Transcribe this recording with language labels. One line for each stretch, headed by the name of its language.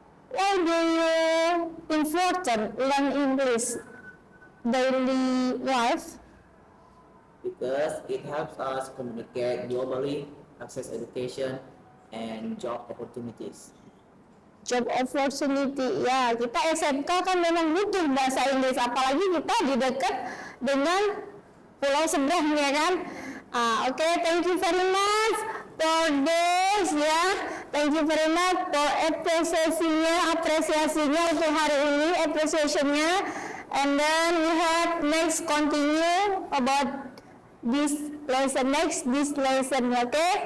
English: Why do you important learn English daily life? Because it helps us communicate globally, access education, and job opportunities. Job opportunity,
Indonesian: ya, kita SMK kan memang butuh bahasa Inggris, apalagi kita di dekat dengan pulau seberang ya kan.
English: Okay, thank you very much for this ya, thank you very much for apresiasinya
Indonesian: untuk hari ini,
English: appreciationnya, and then we have next continue about this lesson, okay?